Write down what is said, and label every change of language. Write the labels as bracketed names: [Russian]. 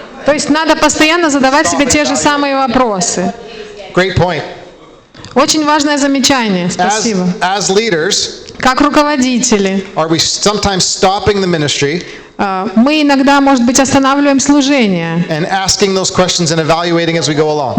[Russian] То есть надо постоянно задавать себе те же самые вопросы. [English] Great point. [Russian] Очень важное замечание. Спасибо. [English] As leaders, [Russian] Как руководители, [English] are we sometimes stopping the ministry [Russian] мы иногда, может быть, останавливаем служение. [English] and asking those questions and evaluating as we go along?